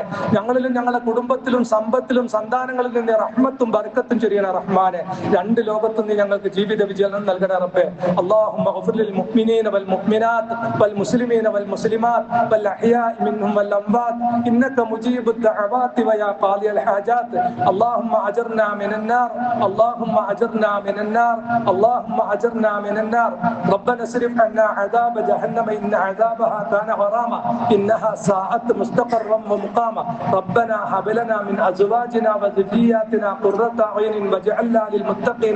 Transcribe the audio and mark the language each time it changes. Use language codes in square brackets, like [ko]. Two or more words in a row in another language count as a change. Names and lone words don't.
[ml] ഞങ്ങളിലും ഞങ്ങളുടെ കുടുംബത്തിലും സമ്പത്തിലും സന്താനങ്ങളിൽ നിന്ന് റഹ്മത്തും ബർക്കത്തും ചൊരിയണ റഹ്മാനെ. രണ്ട് ലോകത്തും നീ ഞങ്ങൾക്ക് ജീവിത വിജയം നൽകണ റബ്ബേ. [ar] اللهم اغفر للمؤمنين والمؤمنات والمسلمين والمسلمات والأحياء منهم والأموات إنك مجيب الدعوات ويا قاضي الحاجات. اللهم أجرنا من النار، اللهم أجرنا من النار، اللهم أجرنا من النار. ربنا اصرف عنا عذاب جهنم إن عذابها كان غراما إنها ساءت مستقرا ومقاما. ربنا هب لنا من أزواجنا وذرياتنا قرة أعين واجعلنا للمتقين إماما.